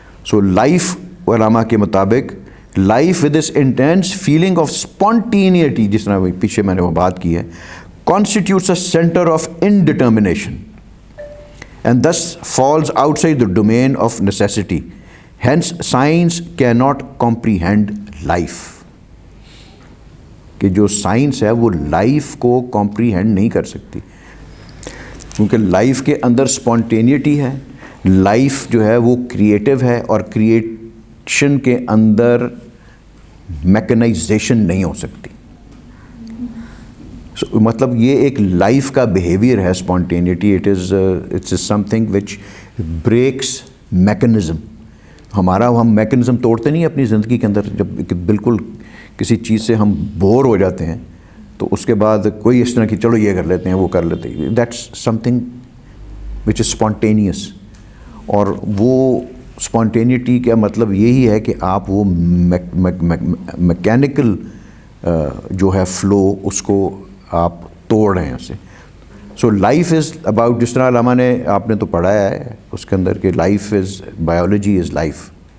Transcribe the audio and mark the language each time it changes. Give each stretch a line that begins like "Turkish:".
English: so life
Urdu: علامہ کے مطابق
English: life with this intense feeling of spontaneity,
Urdu: جس طرح پیچھے میں نے وہ بات کی ہے,
English: constitutes a center of indetermination and thus falls outside the domain of necessity. Hence science cannot comprehend life.
Urdu: کہ جو سائنس ہے وہ لائف کو کمپریہینڈ نہیں کر سکتی, کیونکہ لائف کے اندر اسپونٹینیٹی ہے, لائف جو ہے وہ کریٹیو ہے, اور کریشن کے اندر میکنائزیشن نہیں ہو سکتی. مطلب یہ ایک لائف کا بیہیویئر ہے اسپونٹینیٹی.
English: It's something which breaks mechanism.
Urdu: ہم میکنزم توڑتے نہیں اپنی زندگی کے اندر. جب بالکل کسی چیز سے ہم بور ہو جاتے ہیں تو اس کے بعد کوئی اس طرح کی چلو یہ کر لیتے ہیں وہ کر لیتے ہیں.
English: That's something which is spontaneous.
Urdu: اور وہ اسپونٹینیٹی کا مطلب یہی ہے کہ آپ وہ میکینیکل جو ہے فلو اس کو آپ توڑ رہے ہیں اسے.
English: so life is about,
Urdu: جس طرح علامہ نے آپ نے تو پڑھا ہے اس کے اندر کہ
English: Life is biology is life.